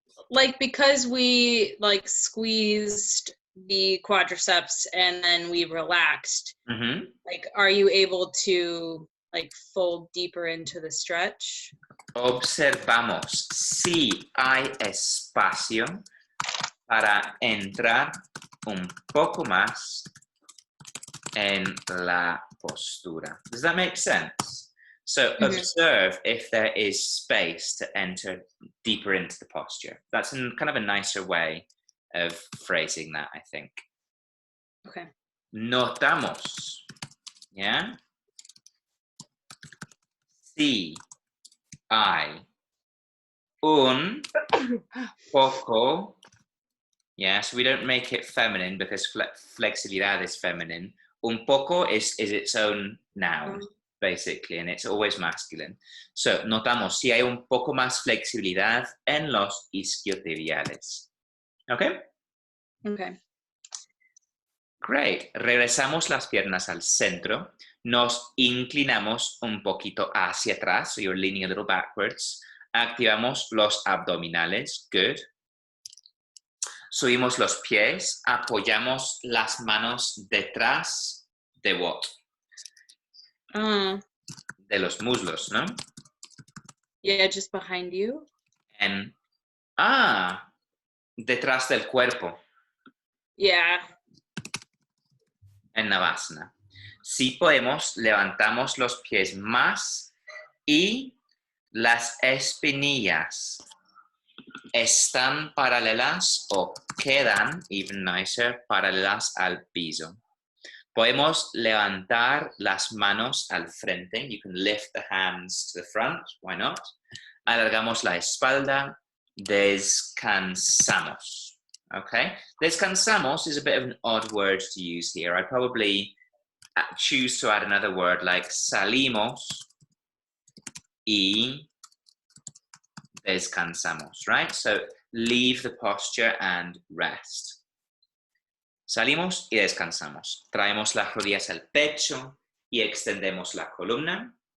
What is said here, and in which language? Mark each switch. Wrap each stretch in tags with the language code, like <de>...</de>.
<en>like because we like squeezed the quadriceps and then we relaxed. Like, are you able to like fold deeper into the stretch?</en> <es>Observamos si hay espacio para entrar un poco más en la postura.</es> <en>Does that make sense? So observe if there is space to enter deeper into the posture. That's kind of a nicer way of phrasing that, I think. Okay.</en> <es>Notamos, yeah? Si hay un poco,</es> <en>yeah, so we don't make it feminine because flexibilidad is feminine. Un poco is its own noun, basically, and it's always masculine.</en> <es>So, notamos si hay un poco más flexibilidad en los isquiotibiales.</es> <en>Okay? Okay. Great.</en> <es>Regresamos las piernas al centro. Nos inclinamos un poquito hacia atrás,</es> <en>so you're leaning a little backwards.</en> <es>Activamos los abdominales. Good. Subimos los pies, apoyamos las manos detrás de what? De los muslos, ¿no?</es> <en>Yeah, just behind you.</en> <es>En, detrás del cuerpo.</es> <en>Yeah.</en> <es>En Navasana. Si podemos, levantamos los pies más y las espinillas están paralelas o quedan,</es> <en>even nicer,</en> <es>paralelas al piso. Podemos levantar las manos al frente.</es> <en>You can lift the hands to the front. Why not?</en> <es>Alargamos la espalda. Descansamos. Okay?</es> <en>Descansamos is a bit of an odd word to use here. I'd probably choose to add another word like</en> <es>salimos y descansamos,</es> <en>right? So leave the posture and rest.</en> <es>Salimos y descansamos. Traemos las rodillas al pecho y extendemos la columna.</es>